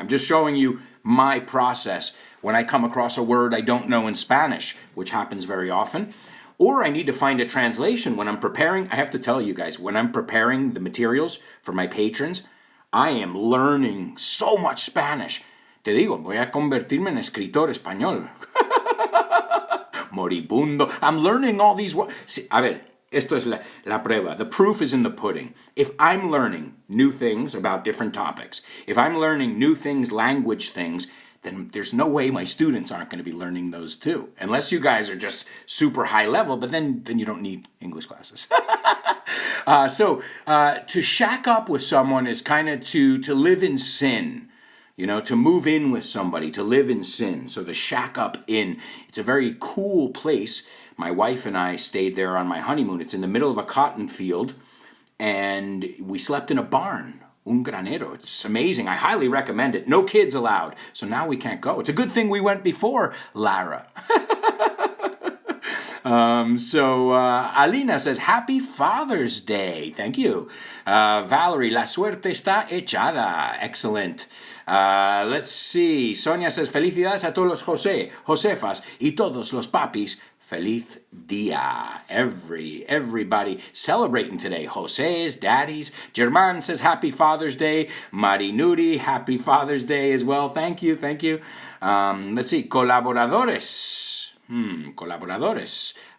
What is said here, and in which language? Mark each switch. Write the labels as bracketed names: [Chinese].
[English] I'm just showing you my process when I come across a word I don't know in Spanish, which happens very often. Or I need to find a translation when I'm preparing. I have to tell you guys, when I'm preparing the materials for my patrons, I am learning so much Spanish. [Spanish] Te digo, voy a convertirme en escritor español. Moribundo. [English] I'm learning all these words. [Spanish] Sí, a ver, esto es la prueba. [English] The proof is in the pudding. If I'm learning new things about different topics, if I'm learning new things, language things, then there's no way my students aren't going to be learning those too. Unless you guys are just super high level, but then you don't need English classes. So to shack up with someone is kind of to live in sin. You know, to move in with somebody, to live in sin. So the shack up in, it's a very cool place. My wife and I stayed there on my honeymoon. It's in the middle of a cotton field, and we slept in a barn, [Spanish] un granero. [English] It's amazing. I highly recommend it. No kids allowed. So now we can't go. It's a good thing we went before, Lara. Alina says, Happy Father's Day. Thank you. [Spanish] Valerie, la suerte está echada. [English] Excellent. Let's see. Sonia says, [Spanish] Felicidades a todos los Josefas y todos los papis. Feliz día. [English] Everybody celebrating today. Jose's, daddies. German says, Happy Father's Day. Marinuri, Happy Father's Day as well. Thank you. Let's see. Colaboradores. [Spanish] Colaboradores.